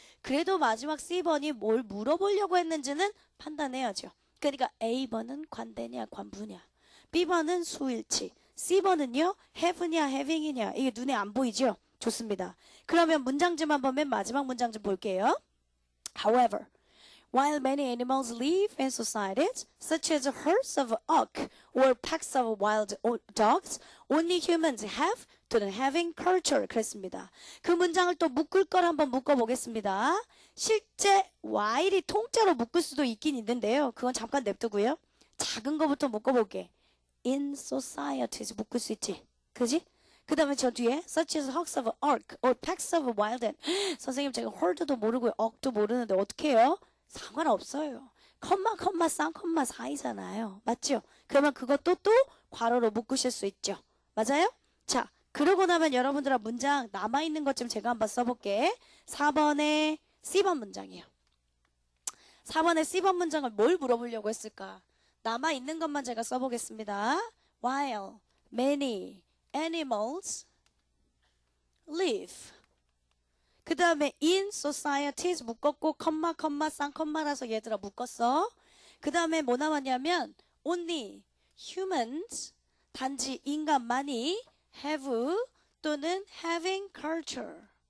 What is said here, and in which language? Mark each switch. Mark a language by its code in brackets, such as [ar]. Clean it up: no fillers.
[ko] 그래도 마지막 C번이 뭘 물어보려고 했는지는 판단해야죠. 그러니까 A번은 관대냐 관부냐, B번은 수일치, C번은요 have냐 having이냐. 이게 눈에 안 보이죠? 좋습니다. 그러면 문장 좀 한번 맨 마지막 문장 좀 볼게요. [en] However, while many animals live in societies, such as herds of elk or packs of wild dogs, only humans have [ko] 또는 [en] having culture. [ko] 그랬습니다. 그 문장을 또 묶을 걸 한번 묶어보겠습니다. 실제 while이 통짜로 묶을 수도 있긴 있는데요. 그건 잠깐 냅두고요. 작은 거부터 묶어볼게. in societies 묶을 수 있지. 그지? 그 다음에 저 뒤에 [en] such as herds of elk or packs of wild. [ko] 선생님 제가 herd도 모르고 elk도 모르는데 어떻게 해요? 상관없어요. 컴마 쌍컴마 사이잖아요. 맞죠? 그러면 그것도 또 괄호로 묶으실 수 있죠. 맞아요? 자, 그러고 나면 여러분들아 문장 남아있는 것 좀 제가 한번 써볼게. 4번에 C번 문장이에요. 4번에 C번 문장을 뭘 물어보려고 했을까? 남아있는 것만 제가 써보겠습니다. [en] While many animals live. [ko] 그 다음에 in societies 묶었고 컴마 쌍컴마라서 얘들아 묶었어. 그 다음에 뭐 나왔냐면 [en] only humans [ko] 단지 인간만이 have 또는 having culture.